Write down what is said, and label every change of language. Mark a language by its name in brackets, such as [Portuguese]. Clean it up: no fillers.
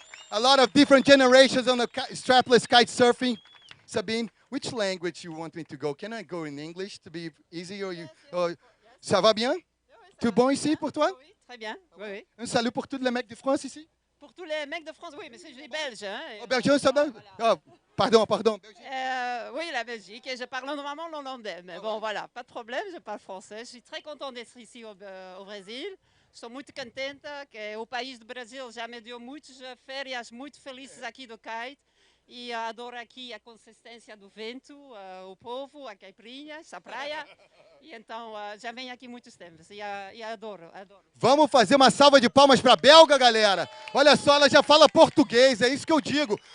[English] A lot of different generations on the strapless kitesurfing. Sabine, which language you want me to go? Can I go in English to be easy? [French] Ça va bien? Tout bon ici pour toi? Oui, très bien. Oui, oui. Un salut pour tous les mecs de France ici? Pour tous les mecs de France, oui, mais c'est les Belges. Hein, Oh, Belgique, ça va? Oh, pardon. oui, la Belgique, et je parle normalement l'hollandais, mais bon, voilà, pas de problème, je parle français. Je suis très contente d'être ici au Brasil. [Portuguese] Estou muito contente que o país do Brasil já me deu muitas férias muito felizes aqui do kite. E adoro aqui a consistência do vento, o povo, a caipirinhas, a praia. E então já venho aqui muitos tempos e adoro. Vamos fazer uma salva de palmas para a belga, galera. Olha só, ela já fala português, é isso que eu digo.